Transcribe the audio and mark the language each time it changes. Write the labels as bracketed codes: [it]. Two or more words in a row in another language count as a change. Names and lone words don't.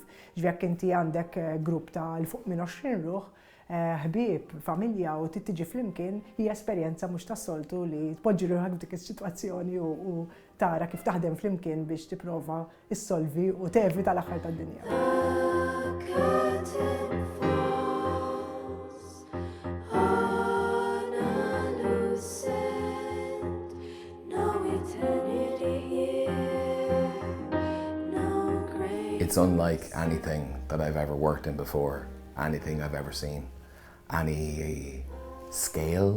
[mt] Ġifieri inti għandek grupp ta' l fuq minn 20 ruħ, ħbieb, familja u tiġi flimkien hija esperjenza mhux tas-soltu li tpoġġi ruħek f'dik is-sitwazzjoni u tara kif taħdem flimkien biex tipprova issolvi u tevita l-aħħar tad-dinja. [en] It's unlike anything that I've ever worked in before, anything I've ever seen, any scale.